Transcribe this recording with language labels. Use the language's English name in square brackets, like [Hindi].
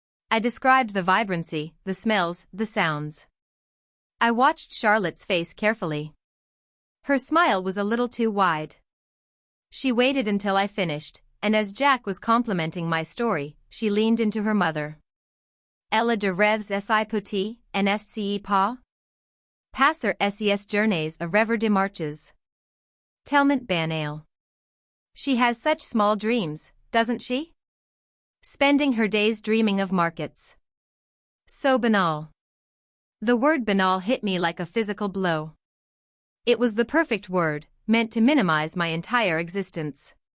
[English] I described the vibrancy, the smells, the sounds. I watched Charlotte's face carefully. Her smile was a little too wide. She waited until I finished, and as Jack was complimenting my story, she leaned into her mother. [French] Elle a de rêves si petit, n'est-ce pas? Passer ses journées à rêver de marches. Tellement banal. [English] She has such small dreams, doesn't she? Spending her days dreaming of markets. So banal. The word banal hit me like a physical blow. It was the perfect word, meant to minimize my entire existence.